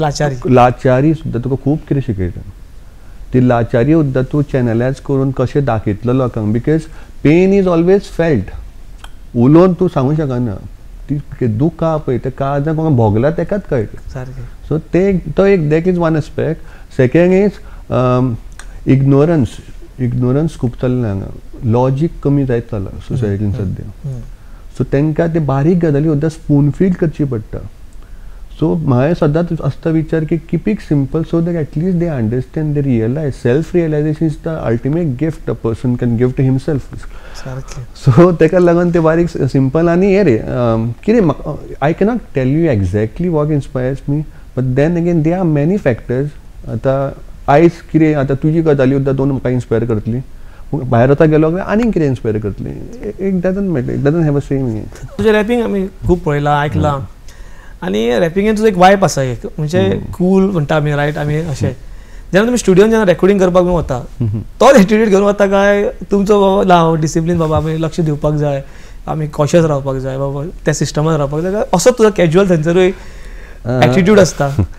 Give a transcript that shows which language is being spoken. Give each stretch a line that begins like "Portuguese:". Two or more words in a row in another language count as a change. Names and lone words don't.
Konkani: लाचारी सुद्दां तुका खूब कितें शिकयता ती लाचारी सुद्दां तूं चॅनलायज करून कशें दाखयतलो लोकांक
English: because pain is always felt.
Konkani: उलोवन तूं सांगूंक शकना. ती दूख आहा पळय ते काळजाक कोणाक भोगला तेकाच कळटा. सारकें.
English: so
Konkani: तो एक
English: that is one aspect. Second is ignorance
Konkani: खूब चल्ला हांगा. लॉजीक कमी जायत चल्ला सोसायटीन सद्या. सो तांकां ते बारीक गजाली सुद्दां
English: spoon feed
Konkani: करची पडटा.
English: so
Konkani: हांवें सदांच आसता विचार की
English: keep it simple so that at least they understand they realise. self realisation is the ultimate gift a person can give to himself.
Konkani: सो ताका लागून ते बारीक सिंपल. आनी हे रे कितें
English: I cannot tell you exactly what inspires me, but then again there are many factors.
Konkani: आतां आयज कितें आतां तुजी गजाली सुद्दां दोन म्हाका इन्स्पायर करतली. भायर वता गेलो आनीक कितें इन्स्पायर करतली.
English: it doesn't matter. It doesn't have a same.
Konkani: तुजें रॅपिंग आमी खूब पळयलां आयकलां. आनी रॅपिंगेन तुजो एक वायब आसा एक म्हणजे कूल म्हणटा आमी रायट. आमी अशें जेन्ना तुमी स्टुडियोन जेन्ना रेकॉर्डिंग करपाक बी वता तोच एटिट्यूड घेवन वता काय तुमचो बाबा लाव डिसिप्लीन बाबा आमी लक्ष दिवपाक जाय, आमी कॉशियस रावपाक जाय बाबा त्या सिस्टमान रावपाक जाय, असो तुजो कॅज्युअल थंयसरूय एटिट्यूड आसता?